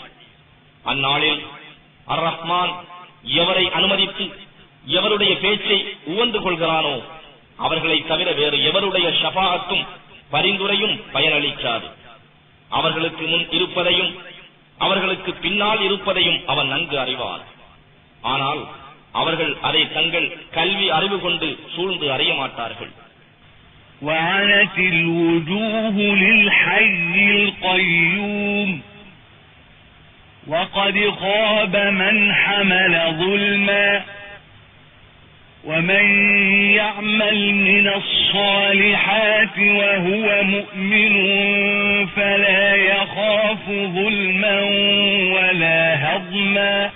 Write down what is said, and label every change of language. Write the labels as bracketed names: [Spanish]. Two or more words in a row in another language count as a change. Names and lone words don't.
[Tamil] அந்நாளில் அர் ரஹ்மான் எவரை அனுமதித்து எவருடைய பேச்சை உவந்து கொள்கிறானோ அவர்களை தவிர வேறு எவருடைய ஷஃபாஅத்தும் பரிந்துரையும் பயனளிக்காது. அவர்களுக்கு முன் இருப்பதையும் அவர்களுக்கு பின்னால் இருப்பதையும் அவன் நன்கு அறிவார். ஆனால் அவர்கள் அதை தங்கள் கல்வி அறிவு கொண்டு சூழ்ந்து அறிய மாட்டார்கள். [Arabic] وعنت الوجوه للحي القيوم وقد خاب من حمل ظلما ومن يعمل من الصالحات وهو مؤمن فلا يخاف ظلما ولا هضما